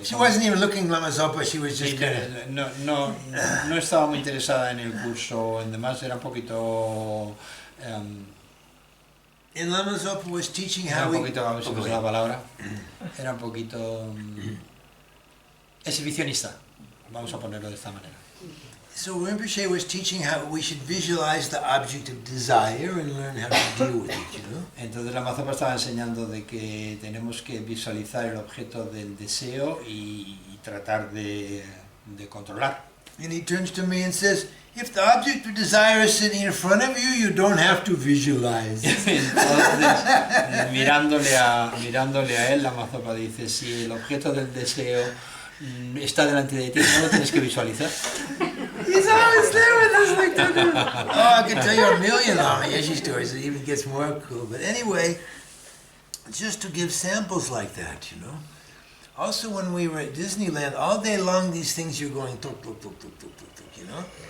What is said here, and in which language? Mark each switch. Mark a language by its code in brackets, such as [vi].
[en] She wasn't even looking Lama Zopa, she was just kind of... [es] No estaba muy interesada en el curso, en demás, era un poquito... [en] And Lama Zopa was teaching [es] Era [en] how [es] un [en] we... [es] poquito, a ver si me sale la palabra, era un poquito exhibicionista, vamos a ponerlo de esta manera. [en] So Rinpoche was teaching how we should visualize the object of desire and learn how to deal with it, you know. [es] Entonces la Lama Zopa estaba enseñando de que tenemos que visualizar el objeto del deseo y tratar de controlar. [en] And he turns to me and says, if the object of desire is sitting in front of you, you don't have to visualize. [es] Entonces, mirándole a él, la Lama Zopa dice, si el objeto del deseo está delante de ti, no lo tienes que visualizar. [en] He's always there with us like that. Oh, I could tell you a million Lama Yeshe stories. It even gets more cool. But anyway, just to give samples like that, you know. Also, when we were at Disneyland, all day long, these things you're going tuk, tuk, tuk, tuk, tuk, tuk, tuk, you know.